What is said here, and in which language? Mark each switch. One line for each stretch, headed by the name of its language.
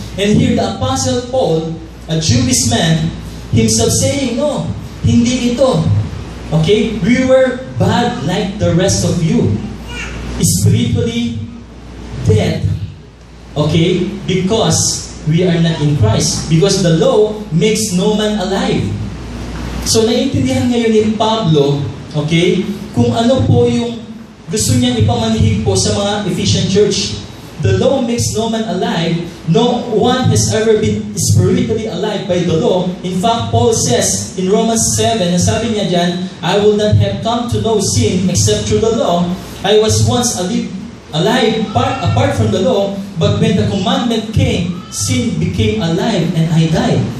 English: And here the Apostle Paul, a Jewish man, himself saying, no,
Filipino: hindi ito.
English: Okay? We were bad like the rest of you. Spiritually dead. Okay? Because we are not in Christ. Because the law makes no man alive.
Filipino: So, naiintindihan ngayon ni Pablo, okay, kung ano po yung gusto niyang ipamanhig po sa mga Ephesian church.
English: The law makes no man alive. No one has ever been spiritually alive by the law. In fact, Paul says in Romans 7,
Filipino: sabi niya dyan,
English: I will not have come to know sin except through the law. I was once alive apart from the law, but when the commandment came, sin became alive and I died.